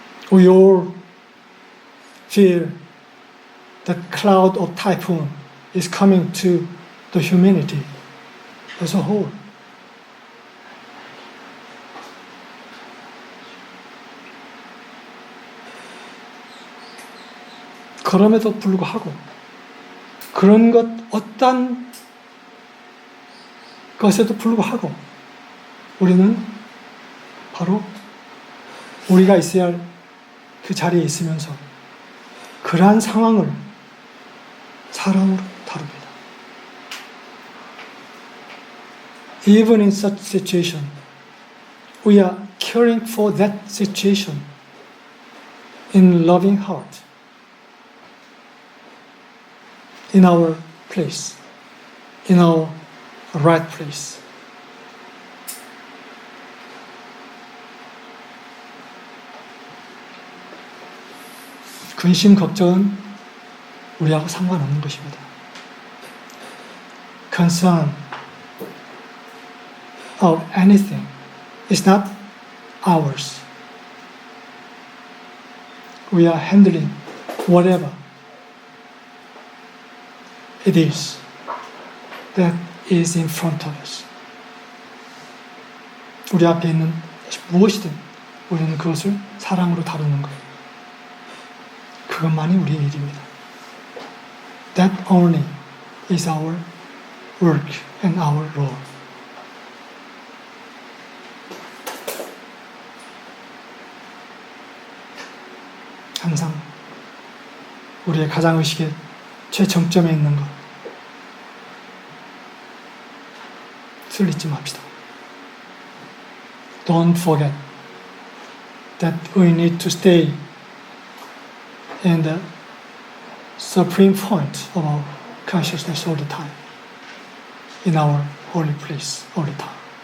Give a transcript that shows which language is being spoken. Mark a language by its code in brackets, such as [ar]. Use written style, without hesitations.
[en] We all feel the cloud of typhoon is coming to the humanity as a whole. [ko] 그럼에도 불구하고 그런 것 어떤 것에도 불구하고 우리는 바로 우리가 있어야 할 그 자리에 있으면서 그러한 상황을 사랑으로 다룹니다. [en] Even in such situation, we are caring for that situation in loving heart, in our place, in our right place. [ko] 근심, 걱정은 우리하고 상관없는 것입니다. [en] Concern of anything is not ours. We are handling whatever it is that is in front of us. [ko] 우리 앞에 있는 무엇이든 우리는 그것을 사랑으로 다루는 것. 그것만이 우리의 일입니다. [en] That only is our work and our role. [ko] 항상 우리의 가장의식의 최정점에 있는 것을 잊지 맙시다. [en] Don't forget that we need to stay in the supreme point of our consciousness all the time, in our holy place all the time.